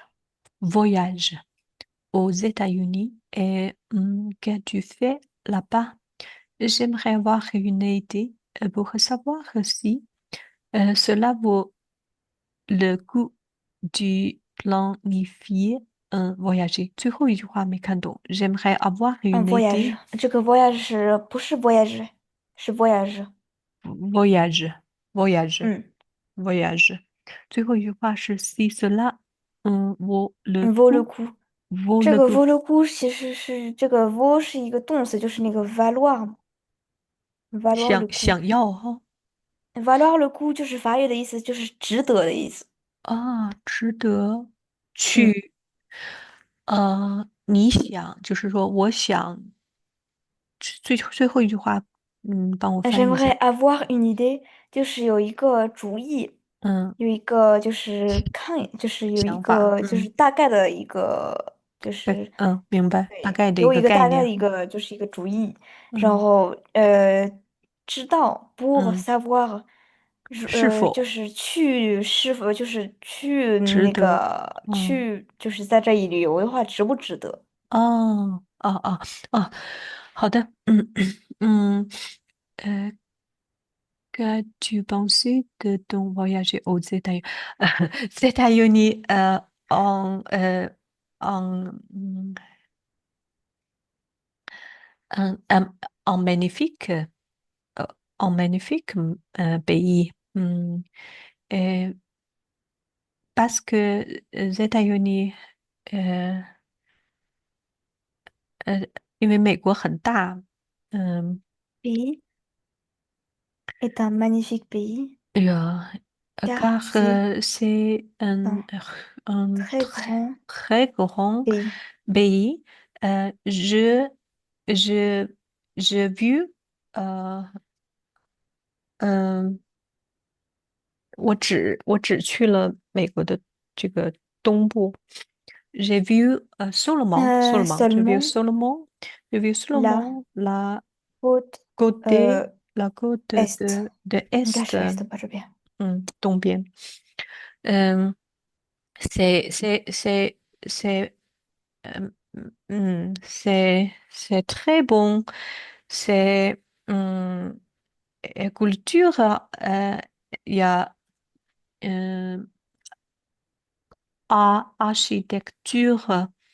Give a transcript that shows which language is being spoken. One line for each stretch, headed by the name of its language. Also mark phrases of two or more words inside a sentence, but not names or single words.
French: voyage aux États-Unis et qu'as-tu fait là-bas? J'aimerais avoir une idée pour savoir si cela vaut le coup de planifier un voyager.
Chinese: 最后一句话没看懂，
French: j'aimerais avoir Un une voyage. idée
Chinese: 这个 voyage 不是 voyage，是 voyage。
French: voyage voyage 嗯， voyage。
Chinese: 最后一句话是
French: si cela vaut le vaut le coup coup。 vaut
Chinese: 这
French: le
Chinese: 个
French: coup vaut le coup
Chinese: 其实是这个 vaut 是一个动词，就是那个 valoir 嘛 ，
French: valoir le coup。
Chinese: 想要哈
French: valoir le coup
Chinese: 就是法语的意思，就是值得的意思。啊，值得嗯去你想就是说我想最后一句话帮我翻译一
French: ，j'aimerais
Chinese: 下。
French: avoir une idée，
Chinese: 就是有一个主意，嗯，有一个就是看，就是有一想法个就是大概的一个，就对，是明白，大对，概的一个给我一个大概的概念。一个就是一个主意，然嗯后知道 pour 嗯，
French: savoir，
Chinese: 是否就是去是否就是去那值得？个嗯去就是在这里旅游的话，值不值得？哦，好的，
French: 嗯，呃 qu'as-tu pensé de ton voyage aux États-Unis? États-Unis en, en magnifique, euh, en magnifique pays. Et parce que les États-Unis,
Chinese: 呃因为美国很大，
French: Est un magnifique pays, et car car c'est c'est un un très grand très grand pays. pays. Euh, je, je, j'ai vu,
Chinese: euh, 嗯、我只去了美国的这个东部。
French: J'ai vu j'ai vu Seulement Solomon, j'ai vu la Solomon, la côte côté, euh, la côte est.
Chinese: 的 Est, 东边。
French: 嗯，c'est, euh, c'est très bon. C'est culture, il y a euh, architecture